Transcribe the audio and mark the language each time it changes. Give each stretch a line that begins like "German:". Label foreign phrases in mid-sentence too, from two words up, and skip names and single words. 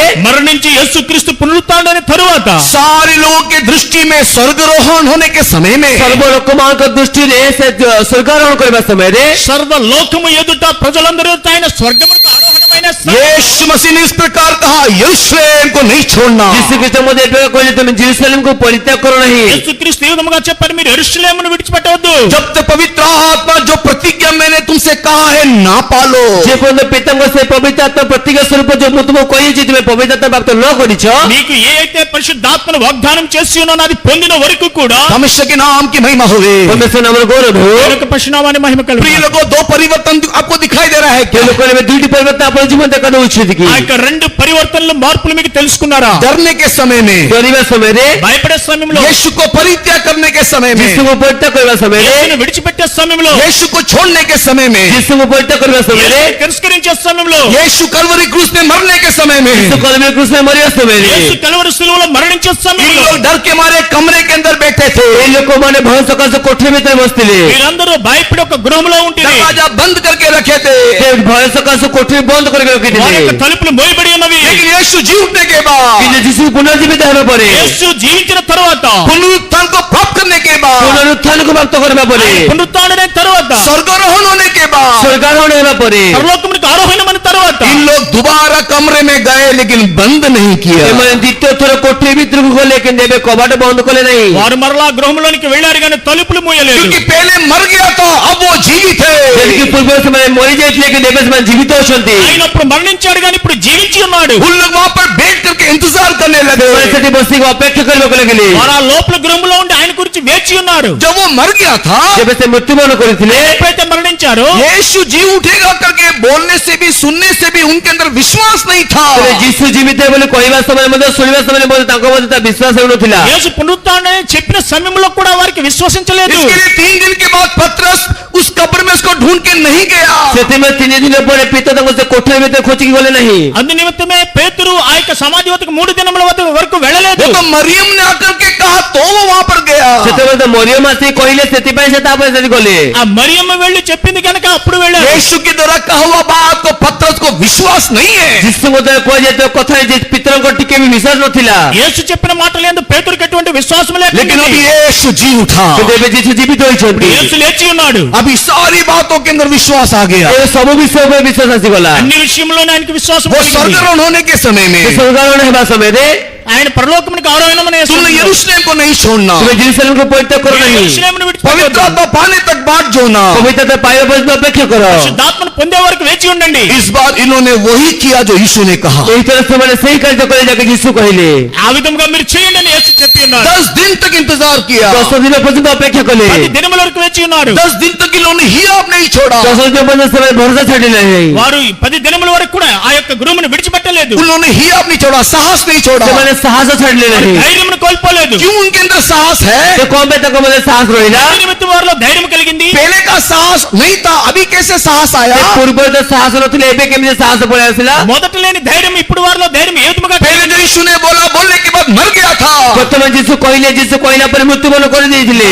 Telugu: మరణించి యేసుక్రీస్తు పునరుత్థానమైన తరువాత
Hindi: सारे लोगों के दृष्टि में स्वर्गारोहण होने के समय में
Odia: ସର୍ବ ଲୋକମାନଙ୍କ ଦୃଷ୍ଟିରେ ସେ ସ୍ୱର୍ଗାରୋହଣ କରିବା ସମୟରେ
Telugu: సర్వ లోకము ఎదుట ప్రజలందరూ ఆయన స్వర్గమునకు ఆరోహణమైన
Hindi: यीशु मसीह ने इस प्रकार कहा, यरूशलेम को नहीं छोड़ना।
Odia: ଯୀଶୁ ଖ୍ରୀଷ୍ଟ ମଧ୍ୟ ଏଠାରେ କହିଲେ ତୁମେ ଜେରୁସାଲେମକୁ ପରିତ୍ୟାଗ କର ନାହିଁ
Telugu: యేసుక్రీస్తు ఈ విధముగా చెప్పారు, మీరు యెరూషలేమును విడిచిపెట్టవద్దు.
Hindi: जब तक पवित्र आत्मा जो प्रतिज्ञा मैंने तुमसे कहा है ना पालो,
Odia: ଯେ ପର୍ଯ୍ୟନ୍ତ ପିତାଙ୍କ ସେ ପବିତ୍ର ଆତ୍ମା ପ୍ରତିଜ୍ଞା ସ୍ୱରୂପ ଯୋଉ ମୁଁ ତୁମକୁ କହିଛି ତୁମେ ପବିତ୍ର ଆତ୍ମା ପ୍ରାପ୍ତ ନ କରିଛ
Telugu: నీకు ఏ అయితే పరిశుద్ధాత్మను వాగ్దానం చేసి ఉన్నానో అది పొందిన వరకు కూడా
Hindi: हमेशा के नाम की महिमा हो गई।
Odia: ପରମେଶ୍ୱର ନାମର ଗୌରବ ହେଉ
Telugu: ఆయన యొక్క పరిణామాన్ని మహిమ కలుగు.
Hindi: प्रिय लोगों, दो परिवर्तन आपको दिखाई दे रहा है
Odia: କେଉଁ
Hindi: क्या?
Odia: ଲୋକମାନେ ଏବେ ଦୁଇଟି ପରିବର୍ତ୍ତନ ଆପଣ ଜୀବନ ଦେଖା ଦେଉଛନ୍ତି କି
Telugu: ఆ యొక్క రెండు పరివర్తనలు మార్పులు మీకు తెలుసుకున్నారా?
Hindi: डरने के समय में,
Odia: କରିବା ସମୟରେ
Telugu: భయపడే సమయంలో,
Hindi: यीशु को परित्याग करने के समय में,
Odia: ଯୀଶୁଙ୍କୁ ପରିତ୍ୟାଗ କରିବା ସମୟରେ
Telugu: యేసును విడిచిపెట్టే సమయంలో,
Hindi: यीशु को छोड़ने के समय में,
Odia: ଯୀଶୁଙ୍କୁ ପରିତ୍ୟାଗ କରିବା ସମୟରେ
Telugu: యేసును తిరస్కరించే సమయంలో,
Hindi: यीशु कलवरी क्रूस में मरने के समय में,
Odia: ଯୀଶୁ କଲବରୀ କ୍ରୁଶରେ ମରିବା ସମୟରେ
Telugu: యేసు కలువరి శిలువలో మరణించే
Hindi: ये
Telugu: సమయంలో
Hindi: लोग डर के मारे कमरे के अंदर बैठे थे,
Odia: এই ଲୋକମାନେ ଭୟ ସକାଶେ କୋଠରୀ ଭିତରେ ବସିଥିଲେ
Telugu: వీరందరూ భయపడి ఒక గృహంలో ఉంటుంది.
Hindi: दरवाजा बंद करके रखे थे।
Odia: ସେ ଭୟ ସକାଶେ କୋଠରୀ ବନ୍ଦ କରିକି
Telugu: వారి
Odia: ରଖିଥିଲେ
Telugu: యొక్క తలుపులు మోయబడి ఉన్నవి.
Hindi: लेकिन यीशु जी उठने के बाद,
Odia: କିନ୍ତୁ ଯୀଶୁ ପୁନର୍ଜୀବିତ ହେବା ପରେ
Telugu: యేసు జీవించిన తరువాత,
Hindi: पुनरुत्थान को प्राप्त करने के बाद,
Odia: ପୁନରୁତ୍ଥାନକୁ ପ୍ରାପ୍ତ କରିବା ପରେ
Telugu: పునరుత్థానమైన తరువాత,
Hindi: स्वर्गारोहण होने के बाद
Odia: ସ୍ୱର୍ଗାରୋହଣ ହେବା ପରେ
Telugu: పరలోకమునకు ఆరోహణమైన తరువాత
Hindi: इन लोग दोबारा कमरे में गए लेकिन बंद नहीं किया।
Odia: ସେମାନେ ଦ୍ୱିତୀୟ ଥର କୋଠରୀ ଭିତରକୁ ଗଲେ କିନ୍ତୁ ଏବେ କବାଟ ବନ୍ଦ କଲେ ନାହିଁ
Telugu: వారు మరలా గృహంలోనికి వెళ్ళారు కానీ తలుపులు మూయలేదు.
Hindi: क्योंकि पहले मर गया था, अब वो जीवित है।
Odia: ଯେମିତିକି ପୂର୍ବରୁ ସେମାନେ ମରିଯାଇଥିଲେ କିନ୍ତୁ ଏବେ ସେମାନେ ଜୀବିତ ଅଛନ୍ତି
Telugu: ఆయన అప్పుడు మరణించాడు కానీ ఇప్పుడు జీవించి ఉన్నాడు.
Hindi: उन लोग वहां पर बैठ करके इंतजार करने लगे।
Odia: ସେମାନେ ସେଠି ବସିକି ଅପେକ୍ଷା କରିବାକୁ ଲାଗିଲେ
Telugu: వారు ఆ లోపల గృహంలో ఉండి ఆయన గురించి వేచి ఉన్నారు.
Hindi: जब वो मर गया था,
Odia: ଯେବେ ସେ ମୃତ୍ୟୁବରଣ କରିଥିଲେ
Telugu: ఎప్పుడైతే మరణించారో,
Hindi: यीशु जी उठेगा करके बोलने से भी सुनने से भी उनके अंदर विश्वास नहीं था।
Odia: ତେବେ ଯୀଶୁ ଜୀବିତ ବୋଲି କହିବା ସମୟରେ ମଧ୍ୟ ଶୁଣିବା ସମୟରେ ମଧ୍ୟ ତାଙ୍କ ମଧ୍ୟରେ ତା ବିଶ୍ୱାସ ହେଉନଥିଲା
Telugu: యేసు పునరుత్థానమని చెప్పిన సమయంలో కూడా వారికి విశ్వసించలేదు.
Hindi: इसके लिए 3 दिन के बाद पतरस उस कब्र में उसको ढूंढ के नहीं गया।
Odia: ସେଥିପାଇଁ 3 ଦିନ ପରେ ପିତା ତାଙ୍କୁ ସେ କୋଠରୀ ଭିତରେ ଖୋଜିକି ଗଲେ ନାହିଁ
Telugu: అందు నిమిత్తమే పేతురు ఆ యొక్క సమాధి వద్దకు 3 దినముల వరకు వెళ్ళలేదు.
Hindi: वो तो मरियम ने आकर के कहा तो वो वहां पर गया।
Odia: ସେତେବେଳେ ତ ମରିୟମ ଆସି କହିଲେ ସେଥିପାଇଁ ସେ ତାପରେ ସେଠି ଗଲେ
Telugu: ఆ మరియమ్మ వెళ్ళి చెప్పింది కనుక అప్పుడు వెళ్ళారు.
Hindi: यीशु के द्वारा कहा हुआ बात को पतरस को विश्वास नहीं है।
Odia: ଯୀଶୁଙ୍କ ଦ୍ୱାରା କୁହାଯାଇଥିବା କଥା ଯେ ପିତରଙ୍କ ଟିକେ ବି ବିଶ୍ୱାସ ନଥିଲା
Telugu: యేసు చెప్పిన మాటలు ఎందు పేతురుకి ఎటువంటి విశ్వాసం
Hindi: लेकिन अभी
Telugu: లేకుండా
Hindi: यीशु जी उठा।
Odia: କିନ୍ତୁ ଏବେ ଯୀଶୁ ଜୀବିତ ହୋଇଛନ୍ତି
Telugu: యేసు లేచి ఉన్నాడు.
Hindi: अभी सारी बातों के अंदर विश्वास आ गया।
Odia: ଏବେ ସବୁ ବିଷୟ ଉପରେ ବିଶ୍ୱାସ ଆସିଗଲା
Telugu: అన్ని విషయంలోనే ఆయనకి విశ్వాసం
Hindi: वो
Telugu: కలిగింది.
Hindi: स्वर्गारोहण होने के समय
Odia: ସେ
Hindi: में
Odia: ସ୍ୱର୍ଗାରୋହଣ ହେବା ସମୟରେ
Telugu: ఆయన పరలోకమునకు ఆరోహణమనే
Hindi: तुमने
Telugu: సమయంలో
Hindi: यरूशलेम को नहीं छोड़ना,
Odia: ତୁମେ ଜେରୁସାଲେମକୁ ପରିତ୍ୟାଗ କର ନାହିଁ
Telugu: యెరూషలేమును
Hindi: पवित्र
Telugu: విడిచిపెట్టవద్దు.
Hindi: आत्मा पाने तक बाट जोना।
Odia: ପବିତ୍ରତା ପାଇବା ପର୍ଯ୍ୟନ୍ତ ଅପେକ୍ଷା କର
Telugu: పరిశుద్ధాత్మను పొందే వరకు వేచి ఉండండి.
Hindi: इस बार इन्होंने वही किया जो यीशु ने कहा।
Odia: ଏହିଥର ସେମାନେ ସେହି କାର୍ଯ୍ୟ କଲେ ଯାକେ ଯୀଶୁ କହିଲେ
Telugu: ఆ విధంగా మీరు చేయండి అని యేసు చెప్పి ఉన్నారు.
Hindi: 10 दिन तक इंतजार किया।
Odia: 10 ଦିନ ପର୍ଯ୍ୟନ୍ତ ଅପେକ୍ଷା କଲେ
Telugu: 10 దినముల వరకు వేచి ఉన్నారు.
Hindi: 10 दिन तक इन्होंने ही आप नहीं छोड़ा।
Odia: 10 ଦିନ ପର୍ଯ୍ୟନ୍ତ ସେମାନେ ଭରସା ଛାଡି ନାହିଁ
Telugu: వారు 10 దినముల వరకు కూడా ఆ యొక్క గృహమును విడిచిపెట్టలేదు.
Hindi: उन्होंने ही आप नहीं छोड़ा, साहस नहीं छोड़ा।
Odia: ସେମାନେ ସାହସ ଛାଡିଲେ ନାହିଁ
Telugu: ధైర్యమును కోల్పోలేదు.
Hindi: क्यों उनके अंदर साहस है?
Odia: ସେ କଣ ପାଇଁ ତାଙ୍କ ମଧ୍ୟରେ ସାହସ ରହିଲା
Telugu: దీని నిమిత్తం వారిలో ధైర్యం కలిగింది?
Hindi: पहले का साहस नहीं था, अभी कैसे साहस आया?
Odia: ପୂର୍ବରୁ ତ ସାହସ ନଥିଲେ ଏବେ କେମିତି ସାହସ ପଳେଇ ଆସିଲା?
Telugu: మొదట లేని ధైర్యం ఇప్పుడు వారిలో ధైర్యం ఏ విధముగా
Hindi: पहले जो यीशु ने बोला, बोलने के बाद मर गया था,
Odia: ପ୍ରଥମେ ଯୀଶୁ କହିଲା ପରେ ମୃତ୍ୟୁବରଣ କରିଦେଇଥିଲେ,